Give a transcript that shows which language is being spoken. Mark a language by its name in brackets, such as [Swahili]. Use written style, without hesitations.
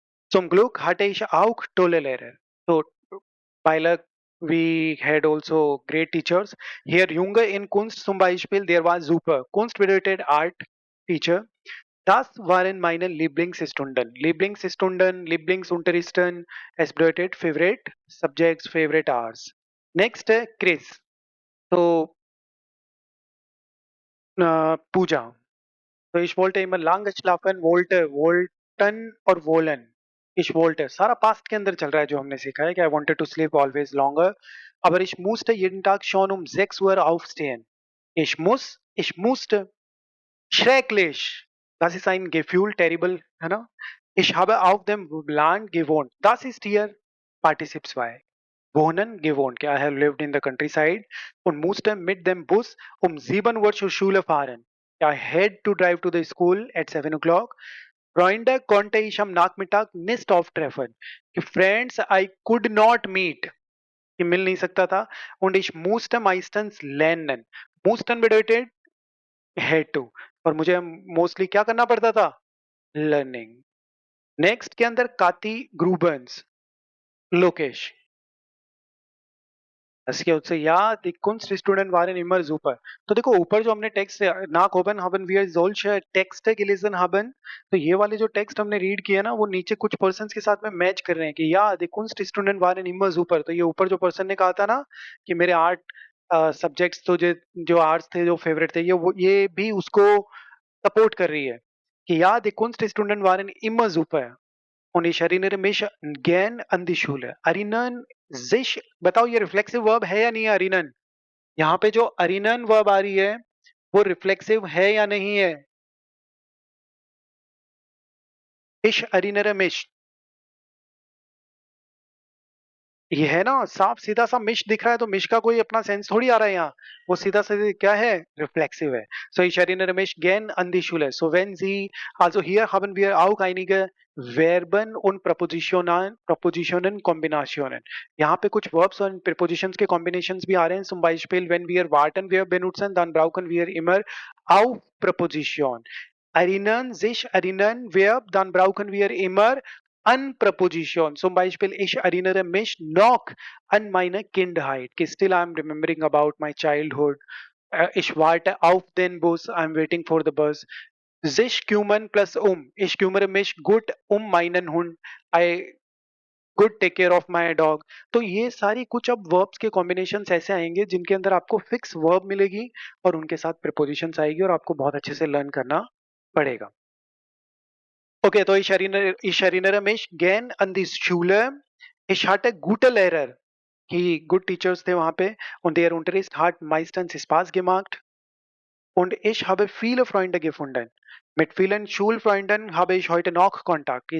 [German] Zum Glück hatte ich auch tolle Lehrer. [English] So, by luck, we had also great teachers. [German] Hier Junge in Kunst zum Beispiel, der war super. Kunst bedeutet [English] Art Teacher. [German] Das waren meine Lieblingsstunden. Lieblingsunterrichten, es bedeutet [English] Favorite Subjects, Favorite Hours. Next, Chris. So, Pooja. [German] So ich wollte immer lange schlafen, wollten [Hindi] और [German] wollen. Ich wollte. [Hindi] सारा past के अंदर चल रहा है जो हमने सीखा है कि [English] I wanted to sleep always longer. [German] Aber ich musste jeden Tag schon um 6 Uhr aufstehen. Ich musste. Schrecklich. Das ist ein Gefühl, [English] terrible, [Hindi] है ना? [German] Ich habe auf dem Land gewohnt. Das ist hier Partizip 2. Wohnen, gewohnt. [English] I have lived in the countryside [German] und musste mit dem Bus um 7 Uhr zur Schule fahren. [English] I had to drive to the school at 7 o'clock. [German] Freunde konnte ich am Nachmittag nicht auftreffen. [Hindi] कि [English] Friends I could not meet. [Hindi] कि मिल नहीं सकता था. [German] Und ich musste meistens lernen. Mussten bedeutet [English] had to. [Hindi] और मुझे mostly क्या करना पड़ता था? लर्निंग. नेक्स्ट के अंदर काती ग्रूबन्स. लोकेश. इसके उससे या [German] die Kunststudenten waren immer super. [Hindi] तो देखो ऊपर जो हमने text [German] nach oben haben wir solche Texte gelesen haben, [Hindi] तो ये वाले जो टेक्स्ट हमने रीड किए ना वो नीचे कुछ पर्सन्स के साथ में मैच कर रहे हैं कि या [German] die Kunststudenten waren immer super. [Hindi] तो ये ऊपर जो पर्सन ने कहा था ना कि मेरे आर्ट सब्जेक्ट्स तो जो आर्ट्स थे जो फेवरेट थे ये भी उसको सपोर्ट कर रही है कि [German] ja, die Kunststunden waren immer super. Und ich erinnere mich gern an die Schule. Erinnern sich, [Hindi] बताओ ये रिफ्लेक्सिव वर्ब है या नहीं है erinnern? यहाँ पे जो erinnern वर्ब आ रही है वो रिफ्लेक्सिव है या नहीं है? [German] Ich erinnere mich. [Hindi] ये है ना साफ सीधा सा मिश दिख रहा है तो मिश का कोई अपना सेंस थोड़ी आ रहा है यहाँ. वो सीधा सीधा क्या है? रिफ्लेक्सिव है. [German] So ich erinnere mich gern an die Schule. So wenn Sie, also hier haben wir auch einige Verben und Präpositionen Kombinationen. [Hindi] यहाँ पे कुछ verbs und prepositions के combinations भी आ रहे हैं. [German] Zum Beispiel wenn wir warten wir benutzen, dann brauchen wir immer auf Präposition. Erinnern Verb, dann brauchen wir immer an Präposition. Zum Beispiel, ich erinnere mich noch an meine Kindheit. [English] Still I'm remembering about my childhood. [German] Ich warte auf den Bus. [English] I'm waiting for the bus. [German] Sich kümmern plus Ich kümmere mich gut um meinen Hund. [English] I good take care of my dog. [Hindi] तो ये सारी कुछ अब verbs के combinations ऐसे आएंगे जिनके अंदर आपको fix verb मिलेगी और उनके साथ prepositions आएगी और आपको बहुत अच्छे से learn करना पड़ेगा. [German] Okay, [Hindi] तो [German] ich erinnere mich gern an die Schule. Ich hatte gute Lehrer. [Hindi] कि good teachers थे वहाँ पे [German] und der Unterricht hat meistens Spaß gemacht und ich habe viele Freunde gefunden. Mit vielen Schulfreunden habe ich heute noch Kontakt.